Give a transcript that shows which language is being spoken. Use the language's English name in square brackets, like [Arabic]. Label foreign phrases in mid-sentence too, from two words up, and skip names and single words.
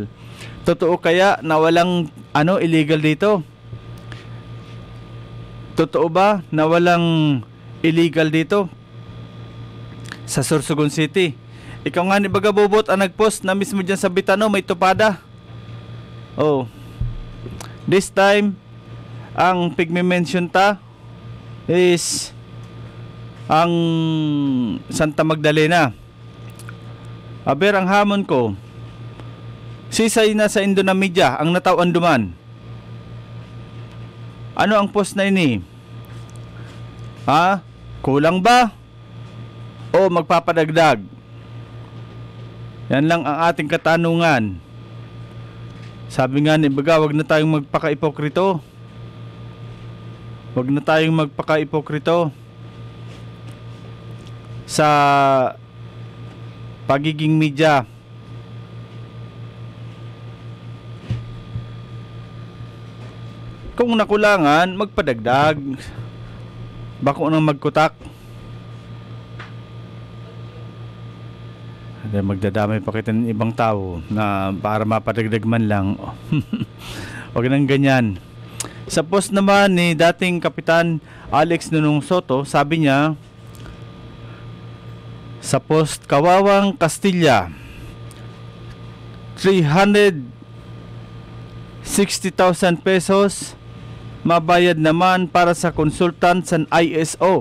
[Filipino] Totoo kaya na walang illegal dito? Totoo ba na walang illegal dito sa Sorsogon City? Ikaw nga ni Bagabobot ang nagpost na mismo dyan sa Bitano may tupada. [English] This time [Bikol] ang pigme-mention ta is ang Santa Magdalena. Aber ang hamon ko, sisay na sa Indonesia ang natawan duman. [Filipino] Ano ang post na ini? Kulang ba? O magpapadagdag? Yan lang ang ating katanungan. Sabi nga ni Baga, wag na tayong magpaka-ipokrito. Wag na tayong magpaka-ipokrito sa pagiging media. Kung nakulangan, magpadagdag. [Bikol] Bako nang magkutak. [Filipino] Magdadamay pa kita ng ibang tao na para mapadagdag man lang. Wag nang ganyan. Sa post naman ni dating Kapitan Alex Nunung Soto, sabi niya sa post, Kawawang Castilla, 360,000 pesos mabayad naman para sa consultant sa ISO.